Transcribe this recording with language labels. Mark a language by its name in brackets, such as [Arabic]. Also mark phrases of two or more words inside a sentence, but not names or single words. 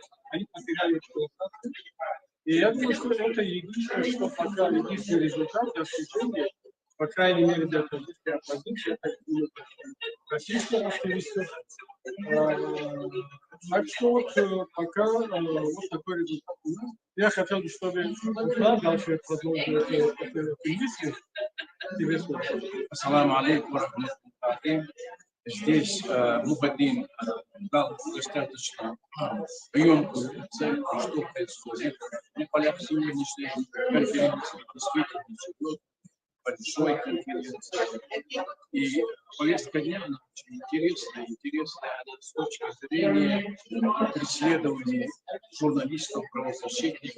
[Russian] Они потеряли эксплуатацию. И я думаю, что это единственное, что пока единственный результат достижения, по крайней мере, для российской оппозиции, это российские активисты. Так что вот пока вот такой результат у нас. Я хотел бы, чтобы Руслан дальше продолжил эту мысль. Тебе слово. [Arabic] السلام عليكم ورحمة الله. [Russian] Здесь Мухаддин дал достаточно емкую оценку, что происходит на полях сегодняшней конференции. Действительно, идет большой конференции. И повестка дня очень интересная с точки зрения преследования журналистов, правозащитников.